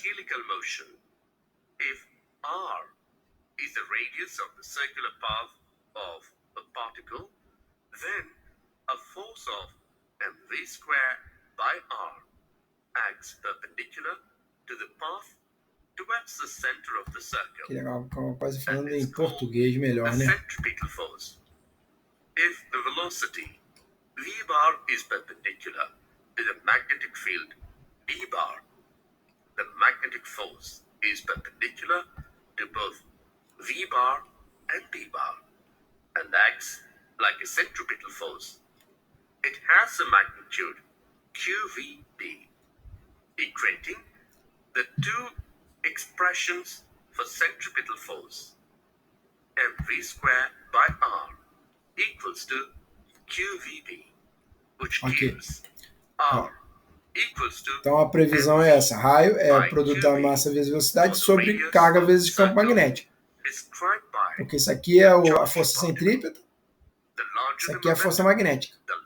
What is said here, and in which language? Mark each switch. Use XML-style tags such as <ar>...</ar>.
<en>helical motion, if r is the radius of the circular path of a particle, then a force of mv square by r acts perpendicular to the path towards the center of the circle.</en> <pt>Que legal, quase falando em português melhor, né?</pt> <en>Centripetal force. If the velocity v bar is perpendicular to the magnetic field d bar, the magnetic force is perpendicular to both v bar and d bar and acts like a centripetal force. It has a magnitude QVB, equating the two expressions for centripetal force, mv square by r equals to QVB, which gives r equals to...</en> <pt>Então a previsão é essa: raio é o produto da massa vezes velocidade sobre carga vezes campo magnético. Porque isso aqui é a força centrípeta, isso aqui é a força magnética.</pt>